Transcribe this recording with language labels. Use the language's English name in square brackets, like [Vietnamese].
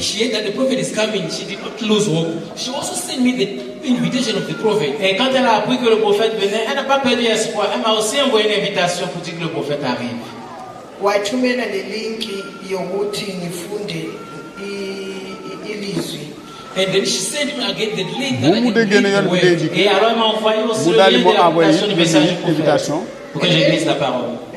[English] She heard that the prophet is coming. She did not lose hope. She also sent me the invitation of the prophet. [French] Et quand elle a appris que le prophète venait, elle n'a pas perdu espoir. Elle m'a aussi envoyé une invitation pour dire que le prophète arrive. [Zulu] Wathumela le link yokuthi ngifunde ilizwi. [English] And then she sent me again the link that I can read the word. [French] Et alors elle m'a envoyé aussi le lien de l'application du message du prophète pour que je lise la parole.